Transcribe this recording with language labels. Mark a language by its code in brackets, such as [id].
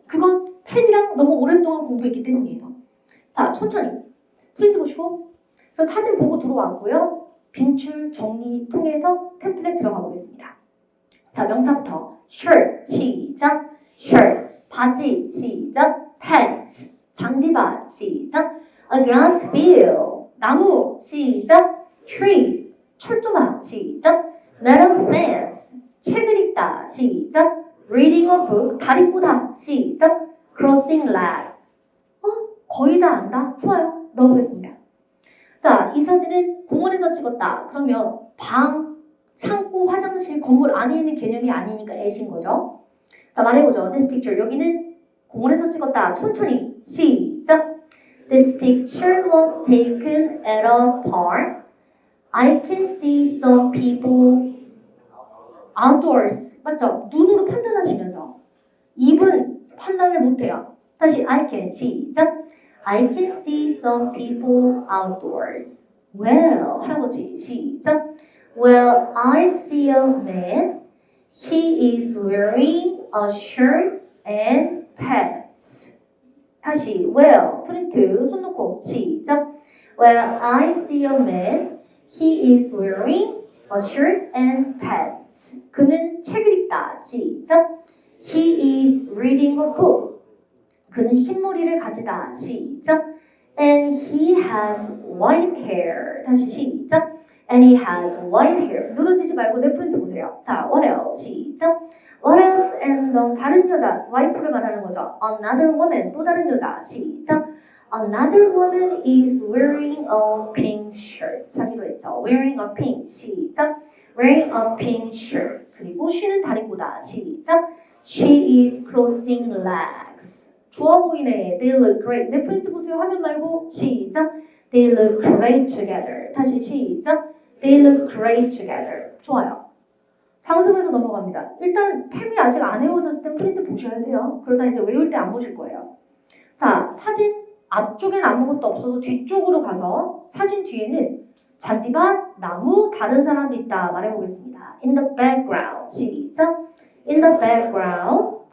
[ko] 그건 펜이랑 너무 오랫동안 공부했기 때문이에요. 자, 천천히 프린트 보시고 그래서 사진 보고 들어왔고요. 빈출 정리 통해서 템플릿 들어가 보겠습니다. 자, 명사부터 shirt 시작. shirt 바지 시작. pants 잔디밭 시작. [en] a grass field 나무 시작. [ko] trees 철조망 시작. metal fence 책을 읽다 시작. [en] reading a book 다리꼬다 시작. [ko] crossing leg 거의 다 안다? 좋아요. 넣어보겠습니다. 자, 이 사진은 공원에서 찍었다. 그러면 방, 창고, 화장실, 건물 안에 있는 개념이 아니니까 애신 거죠. 자, 말해보죠. [en] This picture. [ko] 여기는 공원에서 찍었다. 천천히. 시작. [en] This picture was taken at a park. I can see some people outdoors. [ko] 맞죠? 눈으로 판단하시면서. 입은 판단을 못해요. 다시 [en] I can. [ko] 시작. [en] I can see some people outdoors. [ko] Well, 할아버지, 시작. [en] Well, I see a man. He is wearing a shirt and pants. [ko] 다시, well, 프린트, 손 놓고, 시작. Well, I see a man. He is wearing a shirt and pants. 그는 책을 읽다, 시작. [en] He is reading a book. [ko] 그는 흰머리를 가지다. 시작. [en] And he has white hair. [ko] 다시 시작. [en] And he has white hair. [ko] 늘어지지 말고 내 프린트 보세요. [en] 자, what else? 시작. What else? [ko] And 다른 여자, 와이프를 말하는 거죠. [en] Another woman. [ko] 또 다른 여자. 시작. [en] Another woman is wearing a pink shirt. [ko] 자기로 했죠. [en] Wearing a pink. 시작. Wearing a pink shirt. [ko] 그리고 she는 다리보다. [en] 시작. She is crossing legs. [ko] 좋아 보이네. [en] They look great. [ko] 내 프린트 보세요. 화면 말고. 시작. [en] They look great together. [ko] 다시 시작. [en] They look great together. [ko] 좋아요. 장수에서 넘어갑니다. 일단 템이 아직 안 외워졌을 땐 프린트 보셔야 돼요. 그러다 이제 외울 때 안 보실 거예요. 자, 사진 앞쪽엔 아무것도 없어서 뒤쪽으로 가서 사진 뒤에는 잔디밭, 나무, 다른 사람이 있다 말해보겠습니다. [en] In the background. 시작. In the background.